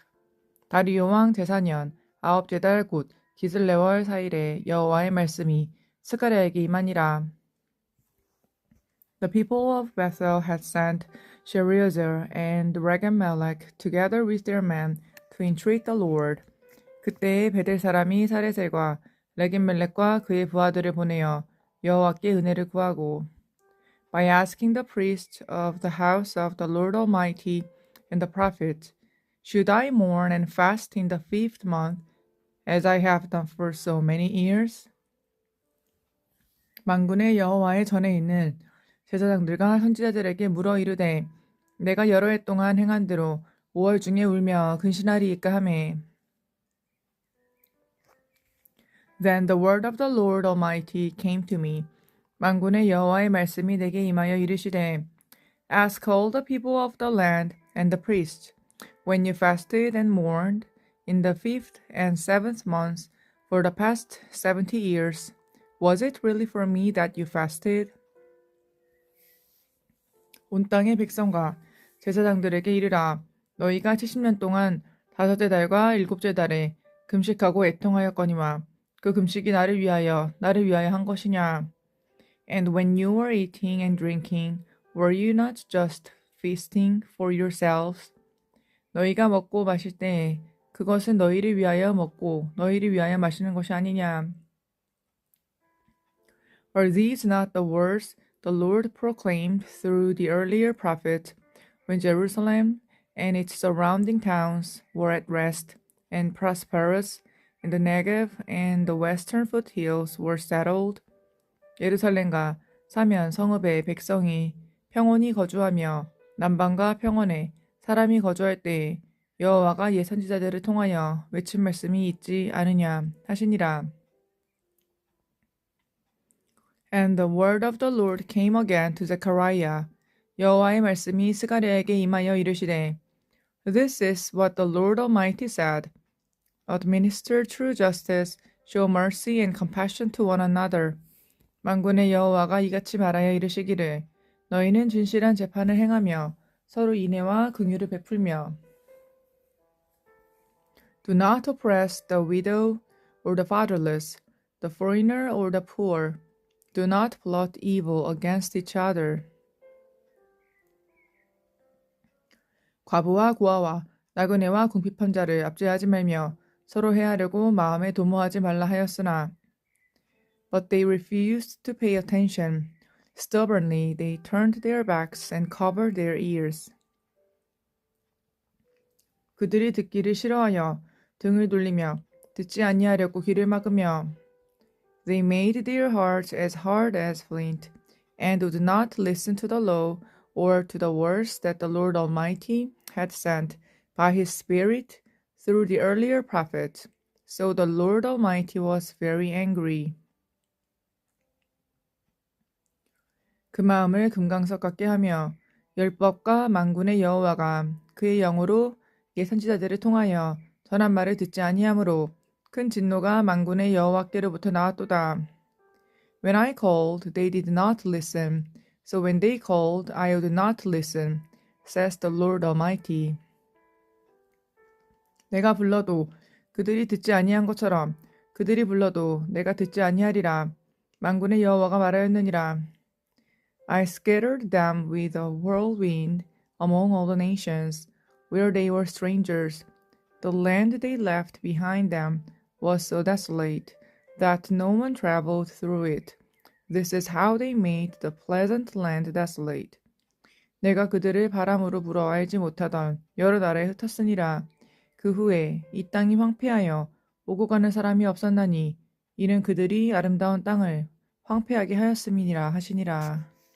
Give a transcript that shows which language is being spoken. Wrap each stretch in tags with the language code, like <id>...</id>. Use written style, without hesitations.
<ko>다리오 왕 제4년 아홉째 달 곧 기슬레월 4일에 여호와의 말씀이 스가랴에게 임하니라.</ko> <en>The people of Bethel had sent Sherezer and Regem-melech together with their men to entreat the Lord.</en> <ko>그때에 베델 사람이 사레셀과 레겜멜렉과 그의 부하들을 보내어 여호와께 은혜를 구하고</ko> <en>By asking the priests of the house of the Lord Almighty and the prophets, Should I mourn and fast in the 5th month, as I have done for so many years?</en> <ko>만군의 여호와의 전에 있는 제사장들과 선지자들에게 물어 이르되 내가 여러 해 동안 행한 대로 5월 중에 울며 근신하리이까 하매</ko> <en>Then the word of the Lord Almighty came to me.</en> <ko>만군의 여호와의 말씀이 내게 임하여 이르시되</ko> <en>Ask all the people of the land and the priests, when you fasted and mourned in the 5th and 7th months for the past 70 years, was it really for me that you fasted?</en> <ko>온 땅의 백성과 제사장들에게 이르라. 너희가 70년 동안 5째 달과 7째 달에 금식하고 애통하였거니와 그 금식이 나를 위하여 한 것이냐?</ko> <en>And when you were eating and drinking, were you not just feasting for yourselves?</en> <ko>너희가 먹고 마실 때 그것은 너희를 위하여 먹고 너희를 위하여 마시는 것이 아니냐?</ko> <en>Are these not the words the Lord proclaimed through the earlier prophet when Jerusalem and its surrounding towns were at rest and prosperous, and the Negev and the western foothills were settled?</en> <ko>예루살렘과 사면 성읍의 백성이 평온히 거주하며 남방과 평원에 사람이 거주할 때에 여호와가 예선지자들을 통하여 외친 말씀이 있지 않으냐 하시니라.</ko> <en>And the word of the Lord came again to Zechariah.</en> <ko>여호와의 말씀이 스가랴에게 임하여 이르시되</ko> <en>This is what the Lord Almighty said. Administer true justice, show mercy and compassion to one another.</en> <ko>만군의 여호와가 이같이 말하여 이르시기를 너희는 진실한 재판을 행하며 서로 인애와 긍휼을 베풀며</ko> <en>Do not oppress the widow or the fatherless, the foreigner or the poor. Do not plot evil against each other.</en> <ko>과부와 고아와 나그네와 궁핍한 자를 압제하지 말며 서로 해하려고 마음에 도모하지 말라 하였으나</ko> <en>But they refused to pay attention. Stubbornly they turned their backs and covered their ears.</en> <ko>그들이 듣기를 싫어하여 등을 돌리며 듣지 아니하려고 귀를 막으며</ko> <en>They made their hearts as hard as flint, and would not listen to the law or to the words that the Lord Almighty had sent by his Spirit through the earlier prophets. So the Lord Almighty was very angry.</en> <ko>그 마음을 금강석 같게 하며 율법과 만군의 여호와가 그의 영으로 예선지자들을 통하여 전한 말을 듣지 아니하므로 큰 진노가 만군의 여호와께로부터 나왔도다.</ko> <en>When I called, they did not listen. So when they called, I would not listen. says the Lord Almighty.</en> <ko>내가 불러도 그들이 듣지 아니한 것처럼 그들이 불러도 내가 듣지 아니하리라. 만군의 여호와가 말하였느니라.</ko> <en>I scattered them with a whirlwind among all the nations, where they were strangers. The land they left behind them was so desolate that no one traveled through it. This is how they made the pleasant land desolate.</en> <ko>내가 그들을 바람으로 불어 알지 못하던 여러 나라에 흩었으니라. 그 후에 이 땅이 황폐하여 오고 가는 사람이 없었나니 이는 그들이 아름다운 땅을 황폐하게 하였음이니라 하시니라.</ko>